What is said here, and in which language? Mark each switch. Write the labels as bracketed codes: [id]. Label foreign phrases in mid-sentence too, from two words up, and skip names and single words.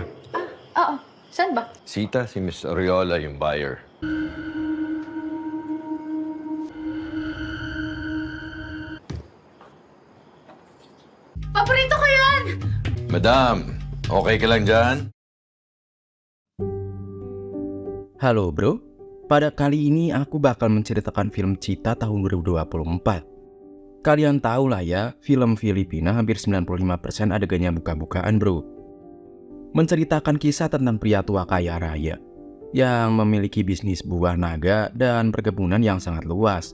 [tl] Oo. Saan ba? Sita, si Miss Ariola yung buyer. Paborito ko yan! Madam, okay ka lang dyan? [id] Halo bro, pada kali ini aku bakal menceritakan film Cita tahun 2024. Kalian tahu lah ya, film Filipina hampir 95% adegannya buka-bukaan bro. Menceritakan kisah tentang pria tua kaya raya yang memiliki bisnis buah naga dan perkebunan yang sangat luas.